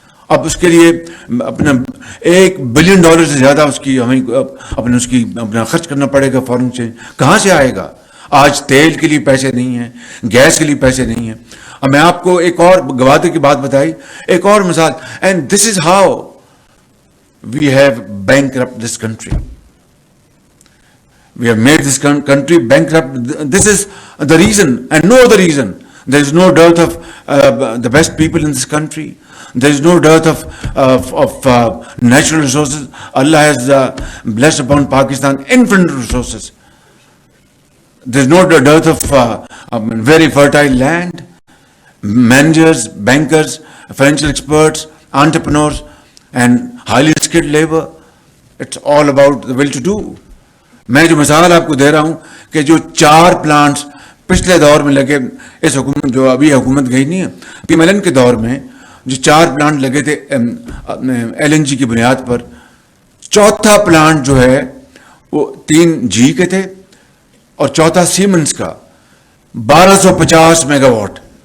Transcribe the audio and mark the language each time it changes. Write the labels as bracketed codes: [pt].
[ur] اب اس کے لیے اپنا $1 بلین سے زیادہ اس کی ہمیں اپنا خرچ کرنا پڑے گا فارن ایکسچینج. کہاں سے آئے گا؟ آج تیل کے لیے پیسے نہیں ہیں, گیس کے لیے پیسے نہیں ہیں. اب میں آپ کو ایک اور گوادر کی بات بتائی, ایک اور مثال, [en] And this is how we have bankrupt this country. We have made this country bankrupt. This is the reason and no other reason. There is no dearth of the best people in this country. There is no dearth of natural resources. Allah has blessed upon Pakistan infinite resources. There is no dearth of very fertile land, managers, bankers, financial experts, entrepreneurs, and highly skilled labor. It's all about the will to do. [ur] میں جو مثال آپ کو دے رہا ہوں کہ جو 4 plants پچھلے دور میں لگے, اس حکومت جو ابھی حکومت گئی نہیں ہے, پی ملن کے دور میں جو 4 پلانٹ لگے تھے LNG کی بنیاد پر, چوتھا پلانٹ جو ہے وہ 3 جی کے تھے اور چوتھا سیمنز کا 1250 میگا واٹ.